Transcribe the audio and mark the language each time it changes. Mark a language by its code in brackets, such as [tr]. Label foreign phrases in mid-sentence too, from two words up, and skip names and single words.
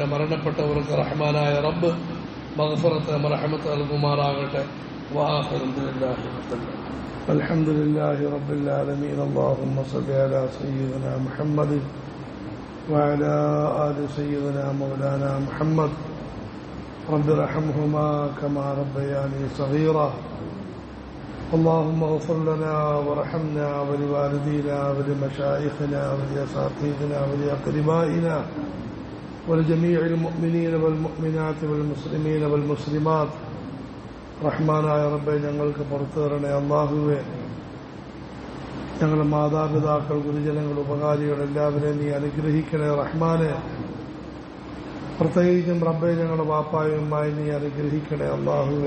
[ml] മരണപ്പെട്ടവർക്ക് റഹ്മാനായ റബ്ബ് മഗ്ഫിറത്ത്, മർഹമത്ത് നൽകുമാറാകട്ടെ. [ar] الحمد لله رب العالمين. اللهم صل على سيدنا محمد وعلى آل سيدنا مولانا محمد. رب ارحمهما كما ربياني صغيرا. اللهم اغفر لنا وارحمنا ولوالدينا ولمشايخنا ولأساتذتنا ولأقربائنا ولجميع المؤمنين والمؤمنات والمسلمين والمسلمات. [ml] റഹ്മാനായ റബ്ബേ, ഞങ്ങൾക്ക് പുറത്തു തരണേ അല്ലാഹുവേ. ഞങ്ങളുടെ മാതാപിതാക്കൾ, ഗുരുജനങ്ങൾ, ഉപകാരികൾ എല്ലാവരെയും നീ അനുഗ്രഹിക്കണേ റഹ്മാനെ. പ്രത്യേകിച്ചും റബ്ബേ, ഞങ്ങളുടെ വാപ്പായും ഉമ്മായും നീ അനുഗ്രഹിക്കണേ അല്ലാഹുവേ.